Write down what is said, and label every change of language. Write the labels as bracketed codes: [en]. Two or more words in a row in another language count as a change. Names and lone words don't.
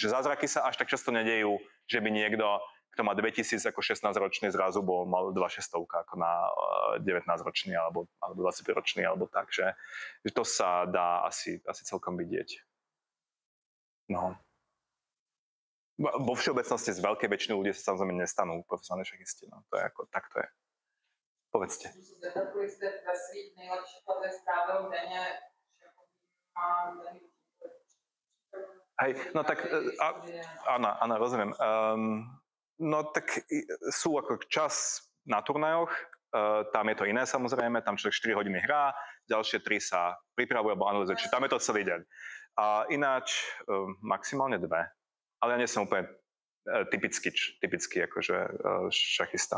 [sk] Že zázraky sa až tak často nedejú, že by niekto, kto má 2000 ako 16-ročný, zrazu mal 2600 ako na 19-ročný alebo 25-ročný alebo tak, že to sa dá asi celkom vidieť. No. Vo všeobecnosti z veľkej väčšiny ľudí sa samozrejme nestanú profesionálni šachisti. No. To je ako, tak to je. Povedzte. [cs] Kolik ste ve svých nejlepších letech strávil denně [sk] Hej, no tak, áno, rozumiem. No tak sú ako čas na turnajoch, tam je to iné samozrejme, tam človek 4 hodiny hrá, ďalšie 3 sa pripravuje alebo analyzuje, čiže tam je to celý deň. A ináč maximálne 2, ale ja nie som úplne typický akože šachista.